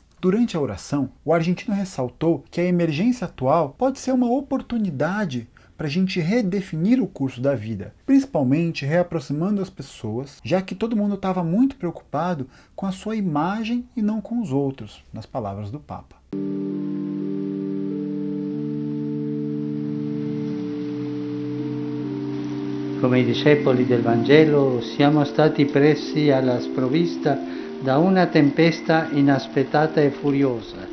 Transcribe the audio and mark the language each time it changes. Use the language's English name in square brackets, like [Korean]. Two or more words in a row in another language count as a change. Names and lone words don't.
[Portuguese] Durante a oração, o argentino ressaltou que a emergência atual pode ser uma oportunidade para a gente redefinir o curso da vida, principalmente reaproximando as pessoas, já que todo mundo estava muito preocupado com a sua imagem e não com os outros, nas palavras do Papa. [Italian] Come i discepoli del Vangelo siamo stati presi alla sprovvista da una tempesta inaspettata e furiosa.